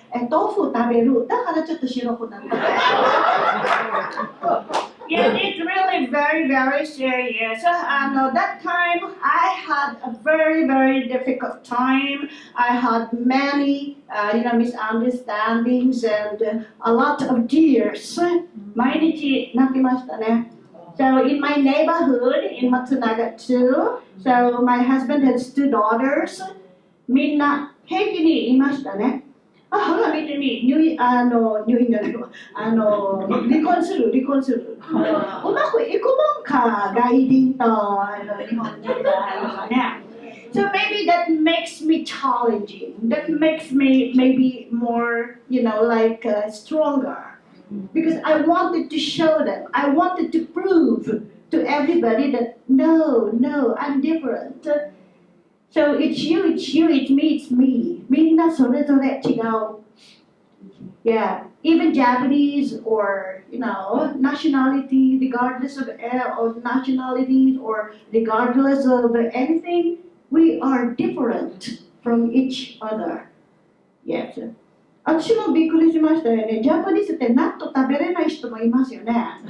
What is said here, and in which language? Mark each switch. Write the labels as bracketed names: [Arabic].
[Japanese] 豆腐食べる。だからちょっと白くなった。 [English] Yeah, it's really very, very serious. That time I had a very, very difficult time. I had many, misunderstandings and a lot of tears. [Japanese] 毎日泣きましたね。 [English] So in my neighborhood in Matsunaga too, so my husband has 2 daughters. [Japanese] みんな平気にいましたね。ほら見てみ、離婚する。うまくいくもんか、外人と日本人がね。 [English] So maybe that makes me challenging. That makes me maybe more, stronger. Because I wanted to show them. I wanted to prove to everybody that no, I'm different. So it's you, it's me. [Japanese] みんなそれぞれ違う。 [English] Yeah, even Japanese or, nationality, regardless of nationalities or regardless of anything, we are different from each other. Yes. [Japanese] 私もびっくりしましたよね。ジャパニーズって納豆食べれない人もいますよね。